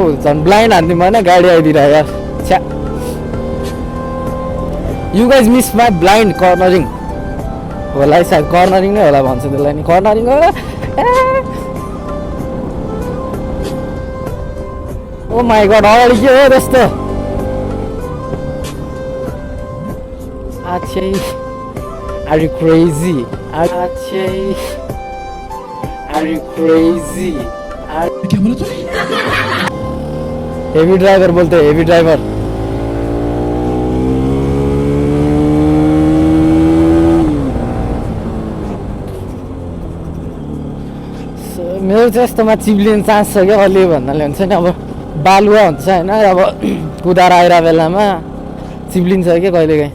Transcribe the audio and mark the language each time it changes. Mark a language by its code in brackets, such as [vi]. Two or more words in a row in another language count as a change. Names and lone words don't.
[ne] झन् ब्लाइन्ड हान्दिउँ होइन गाडी आइदिएर यार छ्या। [en] you guys miss my blind cornering [ne] होला है सायद कर्नरिङ नै होला भन्छ त्यसलाई नि कर्नरिङ हो। [en] ओ माई गॉड अगाडि के हो त्यस्तो। Achai, are you crazy? Achai, are you crazy? [hi] क्या बोला तूने? [en] heavy driver [hi] बोलते हैं [en] heavy driver. [ne] मेरो चाहिँ यस्तोमा चिप्लिने चान्स छ क्या अलि भन्नाले हुन्छ नि। अब बालुवा हुन्छ होइन अब कुदाएर आइरहेको बेलामा चिप्लिन्छ क्या कहिलेकाहीँ।